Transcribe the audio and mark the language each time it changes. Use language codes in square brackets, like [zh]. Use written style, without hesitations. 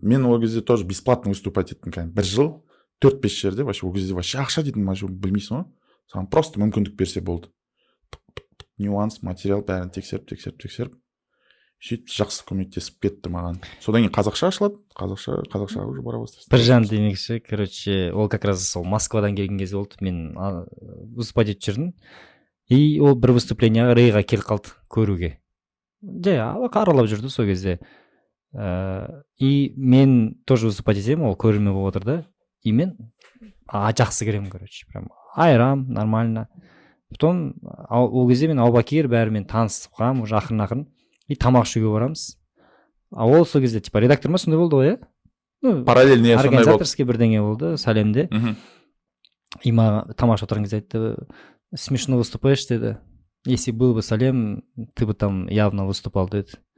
[kk] Мен ол кезде [ru] тоже бесплатно выступать [kk] еттім, кәдімгі. 1 жыл 4-5 жерде, вообще, ол кезде вообще ақша дейтін, вообще, білмейсің ғой. Саған просто мүмкіндік берсе болды. Нюанс, материал бәрін тексеріп. Сөйтіп жақсы көмектесіп кетті маған. Содан кейін қазақша ашылады. Қазақша уже бара бастады. Біржан демекші, короче, ол [ru] как раз [kk] сол Москвадан келген кезде болды. Мен выступать етіп жүрдім. И ол бір выступленияға Рейға келіп қалды көруге. Жай аралап жүрді сол кезде. И мен [ru] тоже выступать [kk] етемін, ол көрермен болып отыр да. И мен жақсы керемін, короче, прям айрам, нормально. Потом ол кезде мен Аубакир бәрімен танысып қалам, уже ақырын. И тамақ ішуге барамыз. А ол сол кезде типа редактор ма сондай болды ғой, иә? Ну, параллельный сондай болды. Организаторский бірдеңе болды, Сәлемде. И маған тамақ ішіп отырған кезде айтты, [ru] смешно выступаешь [kk] деді. [ru] Если был бы Салем, ты бы там явно выступал деді.